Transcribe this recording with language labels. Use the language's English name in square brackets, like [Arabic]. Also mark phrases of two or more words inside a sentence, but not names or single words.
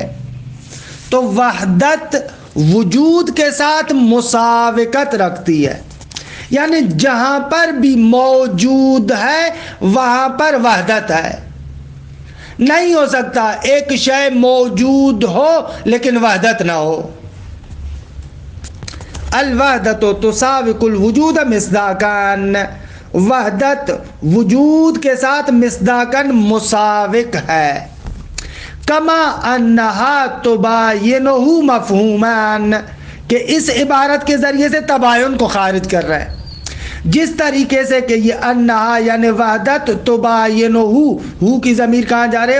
[Urdu] تو وحدت وجود کے ساتھ مساوقت رکھتی ہے، یعنی جہاں پر بھی موجود ہے وہاں پر وحدت ہے۔ نہیں ہو سکتا ایک شے موجود ہو لیکن وحدت نہ ہو۔ [Arabic] الوحدۃ تساوق الوجود مصداقاً، [Urdu] وحدت وجود کے ساتھ مصداقاً مساوق ہے۔ [Arabic] کما انہا تباینہ مفہومان، [Urdu] کہ اس عبارت کے ذریعے سے تباین کو خارج کر رہا ہے، جس طریقے سے کہ یہ انہا یعنی وحدت تباینہ، ہو کی ضمیر کہاں جا رہے ہے؟